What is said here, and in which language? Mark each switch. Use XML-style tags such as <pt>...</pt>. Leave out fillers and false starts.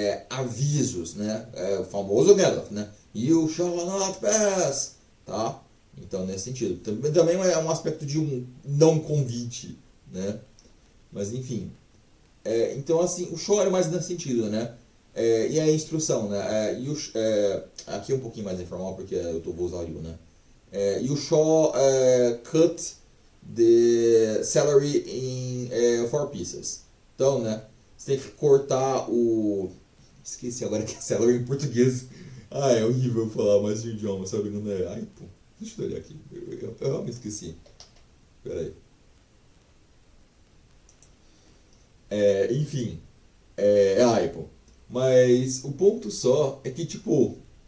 <pt>Avisos, né? O famoso Gandalf, né?</pt> <en>You shall not pass,</en> <pt>tá? Então, nesse sentido. Também é um aspecto de um não convite, né? Mas, enfim. Então, assim, o shall é mais nesse sentido, né? E a instrução, né? Aqui é um pouquinho mais informal, porque vou usar o you, né?</pt> <en>You shall cut the salary in 4 pieces.</en> <pt>Então, né? Você tem que cortar o... Esqueci agora que é salary em português. É horrível falar mais de um idioma, sabe? Não é... Ai, pô. Deixa eu olhar aqui. Eu realmente esqueci. Pera aí. Enfim. Pô. Mas o ponto só é que, tipo...</pt>